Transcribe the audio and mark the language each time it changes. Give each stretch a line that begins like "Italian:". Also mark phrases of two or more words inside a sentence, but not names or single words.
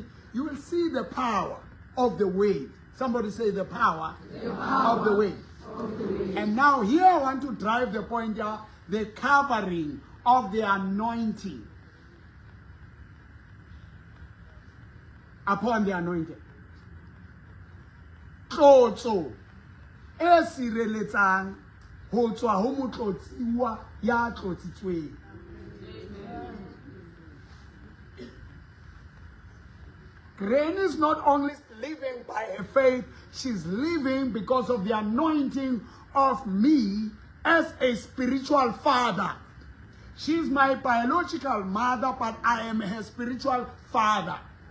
English: You will see the power of the weight. Somebody say the power of the weight. And now here I want to drive the point out, the covering of the anointing upon the anointed.
Southern Sotho: Tlotso e sireletsang ho tswa ho motlotsiwa ya tlotsitsweng.
English: Granny is not only living by her faith, she's living because of the anointing of me as a spiritual father. She's my biological mother, but I am her spiritual father.